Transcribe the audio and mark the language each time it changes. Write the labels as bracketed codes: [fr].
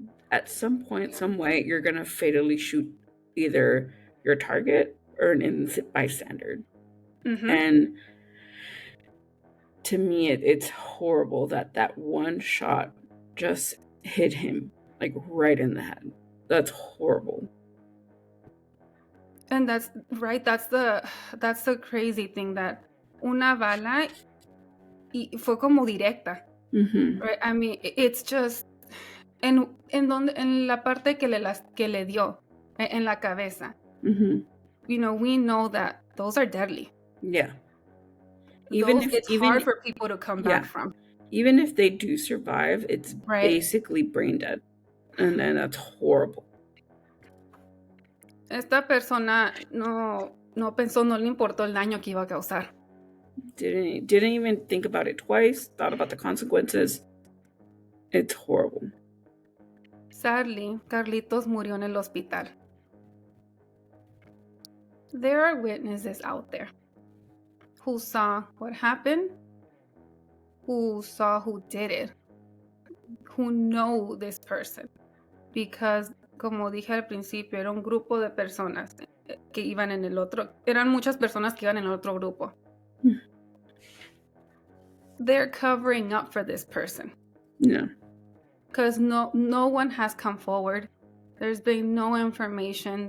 [en] At some point, some way, you're going to fatally shoot either your target or an innocent bystander. Mm-hmm. And to me, it's horrible that one shot just hit him like right in the head. That's horrible. And that's right. That's the crazy thing, that [es] una bala y fue como directa. Mm-hmm. [en] Right? I mean, it's just [es] en la parte que le dio en la cabeza. Mm-hmm. [en] You know, we know that those are deadly. Yeah. It's hard for people to come back from. Even if they do survive, it's Right. basically brain dead. And that's horrible. [es] Esta persona no pensó, no le importó el daño que iba a causar. [en] Didn't even think about it twice, thought about the consequences. It's horrible. [es] Sadly, Carlitos murió en el hospital. [en] There are witnesses out there who saw what happened, who saw who did it, who know this person. Because, [es] como dije al principio, era un grupo de personas que iban en el otro, eran muchas personas que iban en el otro grupo. [en] they're covering up for this person. Yeah. Because no one has come forward. There's been no information.